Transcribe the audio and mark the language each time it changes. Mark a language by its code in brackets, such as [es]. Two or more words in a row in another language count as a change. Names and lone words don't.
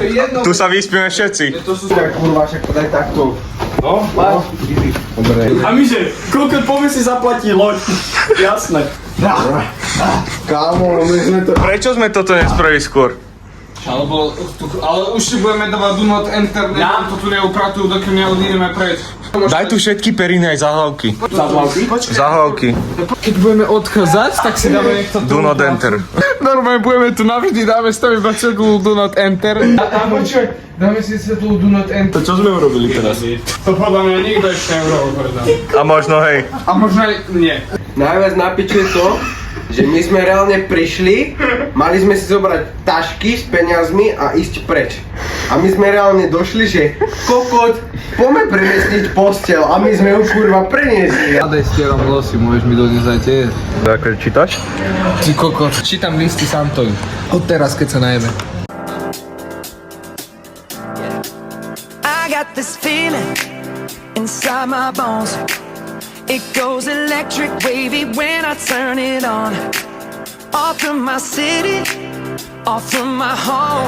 [sk] Tu sa vyspíme všetci. to sú tak kurva, však podaj takto. A my že, koľko povie si zaplatí loď. Jasné. Kámo, my sme to... Prečo sme toto nespravili skôr? Ale už si budeme dávať [en] do not enter, [sk] nám to tu neupratujú, dokým neodídeme preč. Daj tu všetky periny aj zahlavky. Zahlavky? Zahlavky. Keď budeme odchádzať, tak si dáme niekto tu. [en] Do not enter. [sk] Normálne budeme tu navždy, dáme stavím iba cedulu [en] do not enter. [sk] A počkaj, dáme si cedulu [en] do not enter. [sk] To čo sme urobili teraz? To podľa mňa nikto ešte neurobil, povedal. A možno hej. A možno aj nie. Najviac na piču je to, že my sme reálne prišli, mali sme si zobrať tašky s peniazmi a ísť preč. A my sme reálne došli, že kokot, poďme premiestniť posteľ a my sme ju kurva preniesli. Nadej stieram vlasy, môžeš mi doniesť aj tie. Tak čítaš? Ty kokot. Čítam listy Santovi. Od teraz, keď sa najeme. [en] I got this feeling inside my bones. It goes electric wavy when I turn it on. Off from my city, off from my home.